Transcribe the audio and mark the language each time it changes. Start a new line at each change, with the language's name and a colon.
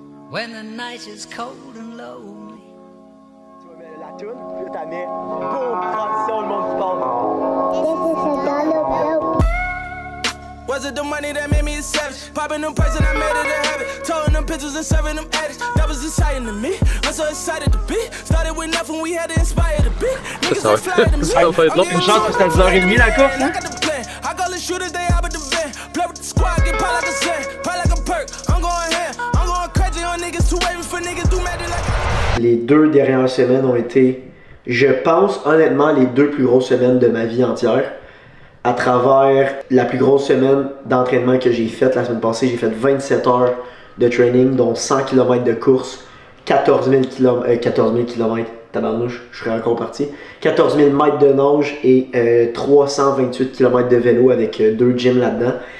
English: When the night is cold and lonely.
French: Tu vas mettre la toune, puis là t'as mis boum, transition, le monde qui parle.
English: Was it the money that made me a savage? Popping them prices and I made it a habit. Towing them pictures and serving them addicts. That was exciting to me. I'm so excited to be. Started with nothing, we had to inspire the beat. Niggas ain't fly to me.
French: Ça va être long. Une chance que c'était à 10h30 la course, hein?
English: I got the plan. I call the shooters, they out at the van. Play with the squad, get pop like a sand. Pop like a perk. I'm going ham. I'm going crazy on niggas. Too wavy for niggas. Do magic like.
French: Les 2 dernières semaines ont été, je pense honnêtement, les 2 plus grosses semaines de ma vie entière. À travers la plus grosse semaine d'entraînement que j'ai faite la semaine passée, j'ai fait 27 heures de
English: training,
French: dont 100 km de course, 14 000 km, tabarnouche, je serais encore parti, 14 000 mètres de nage et 328 km de vélo avec 2 gyms là-dedans.